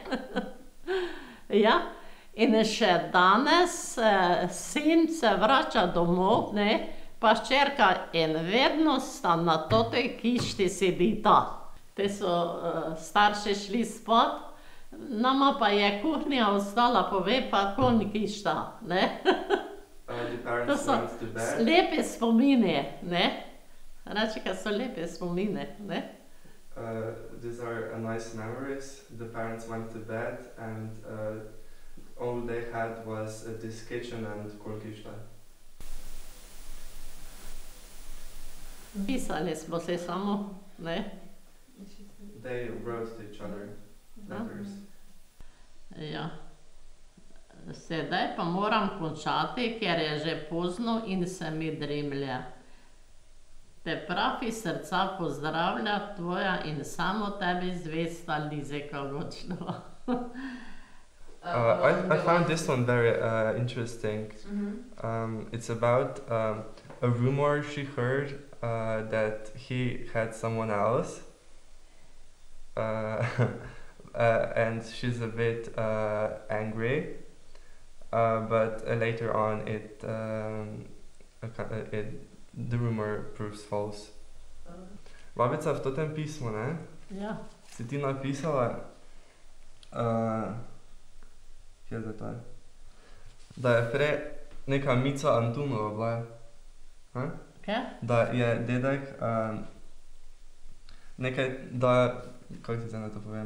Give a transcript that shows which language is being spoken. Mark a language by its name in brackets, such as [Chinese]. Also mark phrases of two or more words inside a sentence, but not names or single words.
[Slovenian] Ja, in še danes sin se vrača domov, ne, pa hčerka in vedno sta na totej kišti sedita. Te so starši šli spat, nama pa je kuhnja ostala, pove pa kolm kišta, ne. To so lepe spomini, ne. Reči, kaj so lepe spomine, ne? [English] These are nice memories. The parents went to bed and all they had was this kitchen and kolkišta. [Slovenian] Pisali smo se samo, ne? [English] They wrote to each other letters. [Slovenian] Ja. Sedaj pa moram končati, ker je že pozno in se mi dremlje. Te pravi srca pozdravlja tvoja in samo tebi zvesta Lizeka Gočnova. [English] I found this one very interesting. It's about a rumor she heard that he had someone else. And she's a bit angry. But later on the rumor proves false. [Slovenian] Babica, v totem pismu, ne? Ja. Si ti napisala, kje zdaj to je? Da je prej neka Mica Antunova bila. Kaj? Da je dedek nekaj, da, kako ti zdaj na to povem?